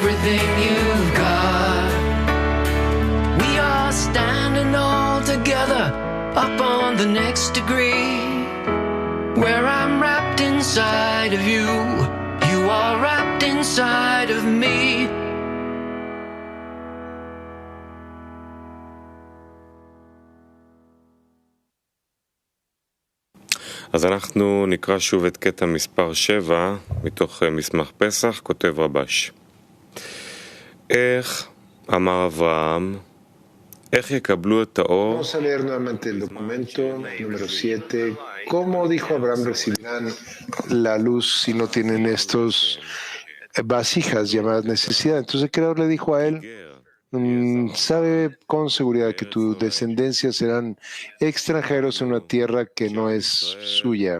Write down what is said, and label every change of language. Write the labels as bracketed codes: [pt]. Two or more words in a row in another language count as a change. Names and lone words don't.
[en] everything you've got. We are standing all together up on the next degree, where I'm wrapped inside of you, you are wrapped inside of me. [he] אז אנחנו נקרא שוב את קטע מספר 7 מתוך מסמך פסח, כותב רבש. איך אמר אברהם, איך יקבלו את האור? [es] Vamos a leer nuevamente el documento número 7. ¿Cómo dijo Abraham recibirán la luz si no tienen estos vasijas llamadas necesidad? Entonces el Creador le dijo a él, sabe con seguridad que tu descendencia serán extranjeros en una tierra que no es suya.